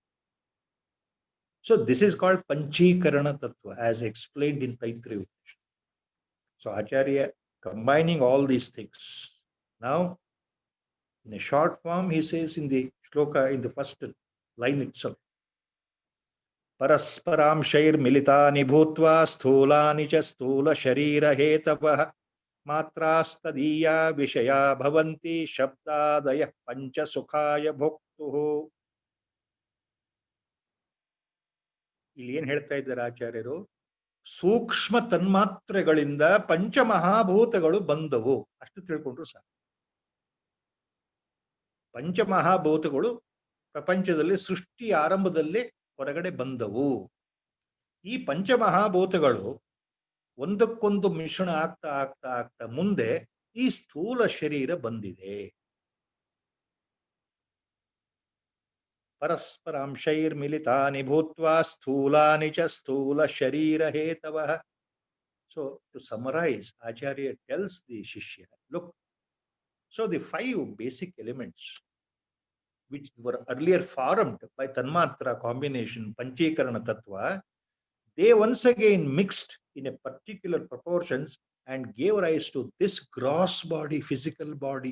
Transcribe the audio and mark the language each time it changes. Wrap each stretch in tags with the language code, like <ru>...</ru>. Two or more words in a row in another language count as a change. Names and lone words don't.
<en>So this is called Panchikarana Tattva, as explained in Taittiriya Upanishad. So Acharya combining all these things. Now, in a short form, he says in the shloka, in the first line itself,</en> <sa>परस्परांशैर्मिलितानि भूत्वा स्थूलानि च स्थूलशरीरहेतवः मात्रास्तदीया विषया भवन्ति शब्दादयः पंचसुखाय भोक्तुः.</sa> <kn>ಇಲ್ಲಿ ಏನು ಹೇಳ್ತಾ ಇದ್ದಾರೆ ಆಚಾರ್ಯರು? ಸೂಕ್ಷ್ಮ ತನ್ಮಾತ್ರೆಗಳಿಂದ ಪಂಚಮಹಾಭೂತಗಳು ಬಂದವು, ಅಷ್ಟು ತಿಳ್ಕೊಂಡ್ರು ಸಾಕು. ಪಂಚಮಹಾಭೂತಗಳು ಪ್ರಪಂಚದಲ್ಲಿ ಸೃಷ್ಟಿ ಆರಂಭದಲ್ಲೇ ಹೊರಗಡೆ ಬಂದವು. ಈ ಪಂಚಮಹಾಭೂತಗಳು ಒಂದಕ್ಕೊಂದು ಮಿಶ್ರಣ ಆಗ್ತಾ ಆಗ್ತಾ ಆಗ್ತಾ ಮುಂದೆ ಈ ಸ್ಥೂಲ ಶರೀರ ಬಂದಿದೆ.</kn> <sa>ಪರಸ್ಪರಾಂಶೈರ್ಮಿಲಿತಾನಿ ಭೂತ್ವಾ ಸ್ಥೂಲಾನಿ ಚ ಸ್ಥೂಲ ಶರೀರ ಹೇತವಃ.</sa> <en>So to summarize, Acharya tells the Shishya, look, so the 5 basic elements which were earlier formed by Tanmatra combination, Panchekarana Tattva, they once again mixed in a particular proportions and gave rise to this gross body, physical body.</en>